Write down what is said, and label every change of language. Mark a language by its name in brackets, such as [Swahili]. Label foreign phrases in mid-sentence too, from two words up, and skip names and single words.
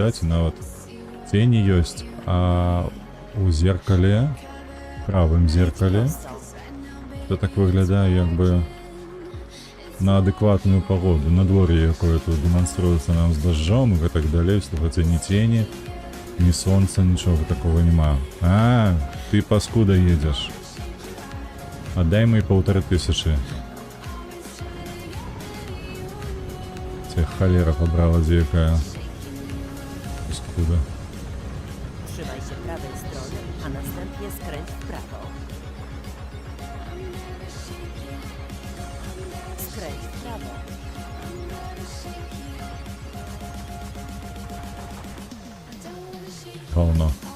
[Belarusian] і нават тені ёсць, а у зеркале, правым зеркале, то так выглядае як бы на адэкватную погоду, надвор'е, якое тут дэманструецца нам з дажджом і гэтак далей, слухайце, ні тені, ні сонца, нічога такого няма. А, ты паскуда едзеш. Аддай мои 1500. Холера побрала якая. Скуда. [Polish] Trzymaj się prawej strony, a następnie skręć w prawo. Skręć w prawo. [Russian] Полно.